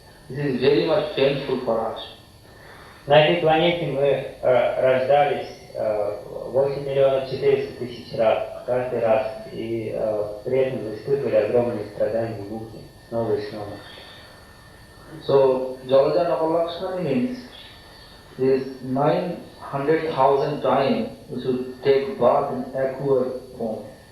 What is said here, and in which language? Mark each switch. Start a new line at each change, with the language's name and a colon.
English: This is very much painful for us.
Russian: На этой планете мы рождались 8 миллионов 400 тысяч раз, каждый раз, и при этом испытывали огромные страдания и муки снова и снова.
English: So, Jalajan Avalakshana means this 900,000 times we should take birth in aqua form.